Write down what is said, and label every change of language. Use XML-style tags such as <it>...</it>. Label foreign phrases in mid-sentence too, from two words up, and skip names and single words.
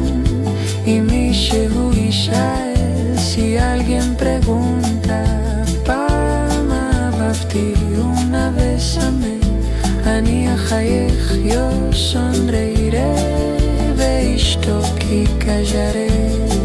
<he>y מישהו ישאל,</he> <es>si alguien pregunta,</es> <he>פעם אהבתי</he> <es>una vez amé,</es> <he>אני אחייך,</he> <es>yo sonreiré,</es> <he>ואשתוק כי callaré.</he>